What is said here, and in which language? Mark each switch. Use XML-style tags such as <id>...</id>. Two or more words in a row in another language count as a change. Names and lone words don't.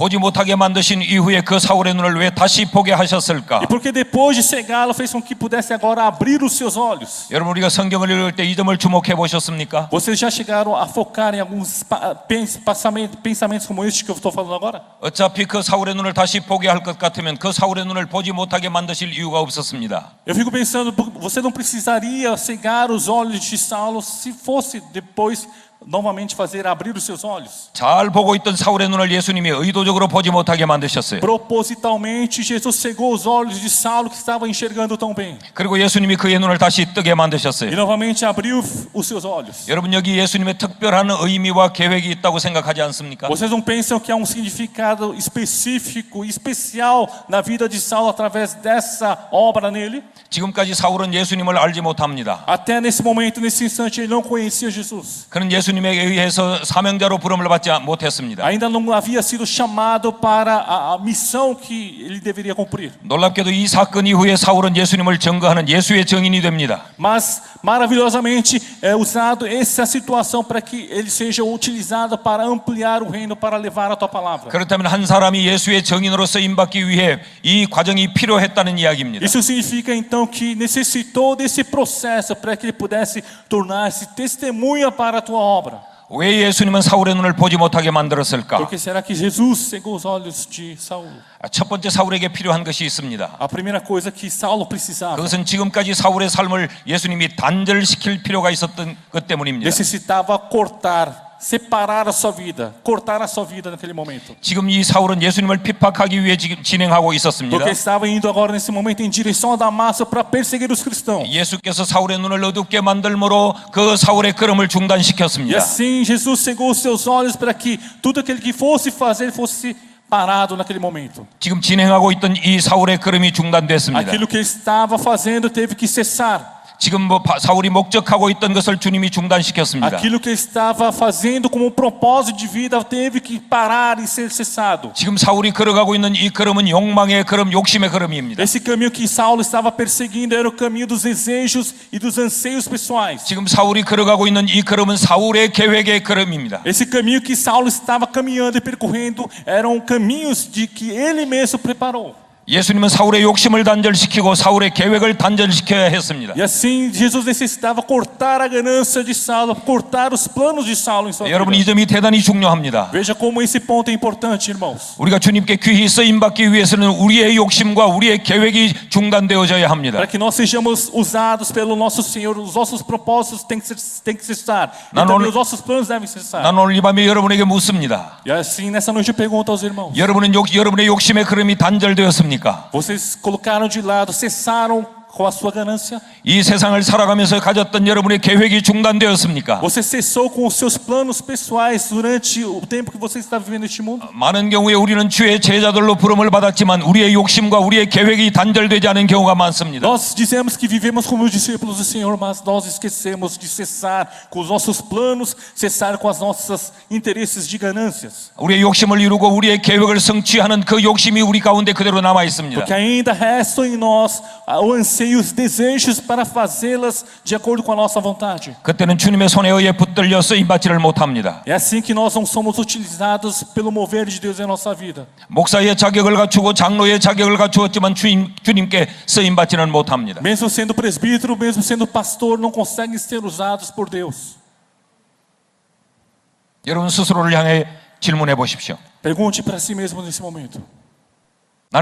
<ko>보지 못하게 만드신 이후에 그 사울의 눈을 왜 다시 보게 하셨을까?</ko> <pt>E porque depois de cegá-lo fez com que pudesse agora abrir os seus olhos.</pt> <ko>여러분 우리가 성경을 읽을 때 이 점을 주목해 보셨습니까?</ko> <pt>Vocês já chegaram a focar em alguns pensamentos como este que eu estou falando agora?</pt> <ko>어차피 그 사울의 눈을 다시 보게 할 것 같으면 그 사울의 눈을 보지 못하게 만드실 이유가 없었습니다.</ko> <pt>Eu fico pensando, você não precisaria cegar os olhos de Saulo se fosse depois novamente fazer abrir os seus olhos.</pt> <ko>잘 보고 있던 사울의 눈을 예수님이 의도적으로 보지 못하게 만드셨어요.</ko> <pt>Propositalmente, Jesus cegou os olhos de Saulo que estava enxergando tão bem.</pt> <ko>그리고 예수님이 그의 눈을 다시 뜨게</ko> <pt>E</pt> <ko>만드셨어요.</ko> <pt>novamente abriu os seus olhos.</pt> <ko>여러분 여기 예수님의 특별한 의미와 계획이 있다고 생각하지 않습니까?</ko> <pt>Vocês não pensam que há um significado específico, especial na vida de Saulo através dessa obra nele?</pt> <ko>지금까지 사울은 예수님을 알지 못합니다.</ko> <pt>Até nesse momento, nesse instante, ele não conhecia Jesus.</pt> <ko>그는 예수님에 의해서 사명자로 부름을 받지 못했습니다.</ko> <pt>Ainda não havia sido chamado para a missão que ele deveria cumprir.</pt> <ko>놀랍게도 이 사건 이후에 사울은 예수님을 증거하는 예수의 증인이 됩니다.</ko> <pt>Mas maravilhosamente é usado essa situação para que ele seja utilizado para ampliar o reino, para levar a tua palavra.</pt> <ko>그렇다면 한 사람이 예수의 증인으로 쓰임 받기 위해 이 과정이 필요했다는 이야기입니다.</ko> <pt>Isso significa então que necessitou desse processo para que ele pudesse tornar-se testemunha para a tua obra.</pt> <ko>왜 예수님은 사울의 눈을 보지 못하게 만들었을까?</ko> <pt>Por que será que Jesus cegou os olhos de Saulo?</pt> <ko>첫 번째 사울에게 필요한 것이 있습니다.</ko> <pt>A primeira coisa que Saulo precisava,</pt> <ko>그것은 지금까지 사울의 삶을 예수님이 단절시킬 필요가 있었던 것 때문입니다.</ko> <pt>necessitava separar a sua vida, cortar a sua vida naquele momento.</pt> <ko>지금 이 사울은 예수님을 핍박하기 위해 지금 진행하고 있었습니다.</ko> <pt>Porque estava indo agora nesse momento em direção a Damasco para perseguir os cristãos.</pt> <ko>예수께서 사울의 눈을 어둡게 만들므로 그 사울의 걸음을</ko> <pt>E</pt> <ko>중단시켰습니다.</ko> <pt>assim Jesus cegou os seus olhos para que tudo aquele que fosse fazer fosse parado naquele momento.</pt> <ko>지금 진행하고 있던 이 사울의 걸음이 중단됐습니다.</ko> <pt>Aquilo que ele estava fazendo teve que cessar.</pt> <ko>지금 사울이 목적하고 있던 것을 주님이 중단시켰습니다.</ko> <pt>Aquilo que ele estava fazendo como um propósito de vida teve que parar e ser cessado.</pt> <ko>지금 사울이 걸어가고 있는 이 걸음은 욕망의 걸음, 욕심의 걸음입니다.</ko> <pt>Esse caminho que Saulo estava perseguindo era o caminho dos desejos e dos anseios pessoais.</pt> <ko>지금 사울이 걸어가고 있는 이 걸음은 사울의 계획의 걸음입니다.</ko> <pt>Esse caminho que Saulo estava caminhando e percorrendo eram caminhos de que ele mesmo preparou.</pt> <ko>예수님은 사울의 욕심을 단절시키고 사울의 계획을 단절시켜야 했습니다.</ko> <pt>E assim Jesus necessitava cortar a ganância de Saulo, cortar os planos de Saulo em sua</pt> <ko>여러분 이</ko> <pt>vida.</pt> <ko>점이 대단히 중요합니다.</ko> <pt>Veja como esse ponto é importante, irmãos.</pt> <ko>우리가 주님께 귀히 쓰임 받기 위해서는 우리의 욕심과 우리의 계획이 중단되어져야 합니다.</ko> <pt>Para que nós sejamos usados pelo nosso Senhor, os nossos propósitos têm que cessar. E também os nossos planos devem cessar.</pt> <ko>난 오늘 이 밤에 여러분에게 묻습니다.</ko> <pt>E assim nessa noite eu pergunto aos irmãos:</pt> <ko>여러분의 욕심의 걸음이 단절되었습니까?</ko> <pt>vocês colocaram de lado, cessaram com a sua ganância?</pt> <ko>이 세상을 살아가면서 가졌던 여러분의 계획이 중단되었습니까?</ko> <pt>Você cessou com os seus planos pessoais durante o tempo que você está vivendo neste mundo?</pt> <ko>많은 경우에 우리는 주의 제자들로 부름을 받았지만 우리의 욕심과 우리의 계획이 단절되지 않은 경우가 많습니다.</ko> <pt>Nós dizemos que vivemos como discípulos do Senhor, mas nós esquecemos de cessar com os nossos planos, cessar com as nossas interesses de ganâncias.</pt> <ko>우리의 욕심을 이루고 우리의 계획을 성취하는 그 욕심이 우리 가운데 그대로 남아 있습니다.</ko> <pt>Porque ainda restam em nós o anseio e os desejos para fazê-las de acordo com a nossa vontade.</pt> <ko>그때는 주님의 손에 의해 붙들려 쓰임 받지를 못합니다.</ko> <pt>É assim que nós não somos utilizados pelo mover de Deus em nossa vida.</pt> <ko>목사의 자격을 갖추고 장로의 자격을 갖추었지만 주님께 쓰임 받지는 못합니다.</ko> <pt>Mesmo sendo presbítero, mesmo sendo pastor, não conseguem ser usados por Deus.</pt> <ko>여러분 스스로를 향해 질문해 보십시오.</ko> <pt>Pergunte para si mesmo nesse momento.</pt>